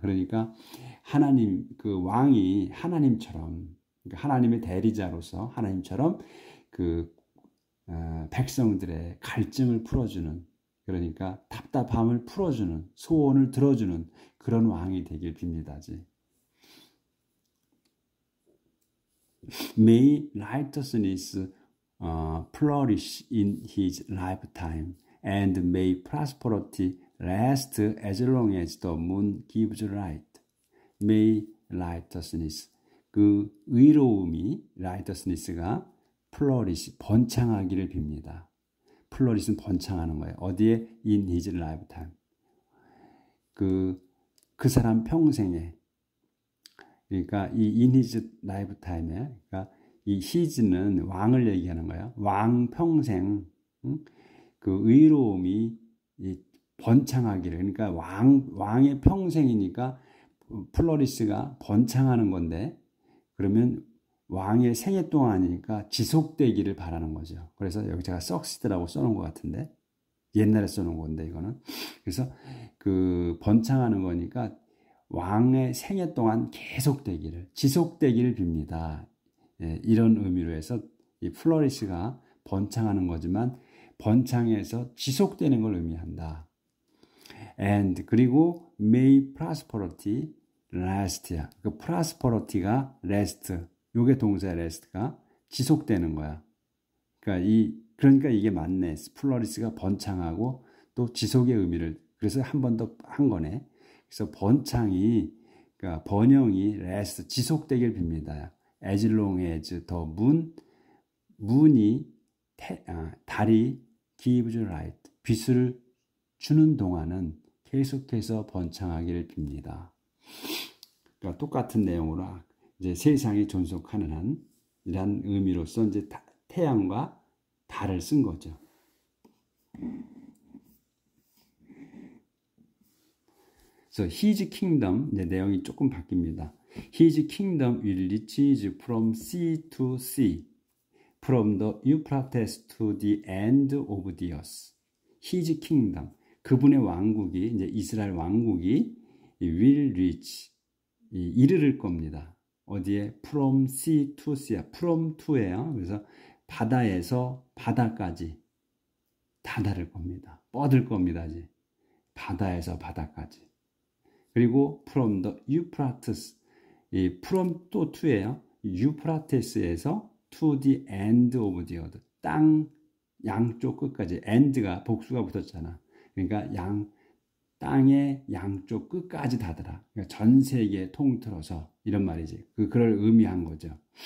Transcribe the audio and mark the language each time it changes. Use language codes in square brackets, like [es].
[ko] 그러니까 하나님, 그 왕이 하나님처럼, 그러니까 하나님의 대리자로서 하나님처럼 그 백성들의 갈증을 풀어주는, 그러니까 답답함을 풀어주는, 소원을 들어주는 그런 왕이 되길 빕니다지. [en] May righteousness flourish in his lifetime, and may prosperity last as long as the moon gives light. May righteousness, [ko] 그 의로움이, righteousness가 flourish, 번창하기를 빕니다. flourish는 번창하는 거예요. 어디에? [en] In his lifetime. [ko] 그 사람 평생에, 그러니까 이 in his lifetime에, 그러니까 이 his는 왕을 얘기하는 거예요. 왕 평생, 그 의로움이 번창하기를, 그러니까 왕의 평생이니까 플로리스가 번창하는 건데, 그러면 왕의 생애 동안이니까 지속되기를 바라는 거죠. 그래서 여기 제가 succeed라고 써놓은 것 같은데, 옛날에 써놓은 건데 이거는, 그래서 그 번창하는 거니까 왕의 생애 동안 계속되기를, 지속되기를 빕니다. 예, 이런 의미로 해서 이 플로리스가 번창하는 거지만 번창해서 지속되는 걸 의미한다. [en] And [ko] 그리고 [en] may prosperity last야. [ko] 그 prosperity가 last, 요게 동사 last가 지속되는 거야. 그러니까 이게 맞네. 플로리스가 번창하고 또 지속의 의미를, 그래서 한 번 더 한 거네. 그래서 번창이, 그러니까 번영이 last, 지속되길 빕니다. [en] As long as the moon [ko] 이 달이 [en] gives light, [ko] 빛을 주는 동안은 계속해서 번창하기를 빕니다. 그러니까 똑같은 내용으로 이제 세상이 존속하는 한, 이란 의미로서 이제 태양과 달을 쓴 거죠. 그래서 [en] His kingdom, [ko] 이제 내용이 조금 바뀝니다. [en] His kingdom will reach from sea to sea, from the Euphrates to the end of the earth. His kingdom, [ko] 그분의 왕국이, 이제 이스라엘 왕국이 [en] will reach, [ko] 이르를 겁니다. 어디에? [en] From sea to sea, from to예요. [ko] 그래서 바다에서 바다까지 다다를 겁니다. 뻗을 겁니다. 이제 바다에서 바다까지. 그리고 [en] from the Euphrates, [ko] 이 from 또 to예요. Euphates에서 [en] to the end of the earth, [ko] 땅 양쪽 끝까지. end가 복수가 붙었잖아. 그러니까 땅의 양쪽 끝까지 다다라. 그러니까 전 세계 통틀어서, 이런 말이지. 그걸 의미한 거죠.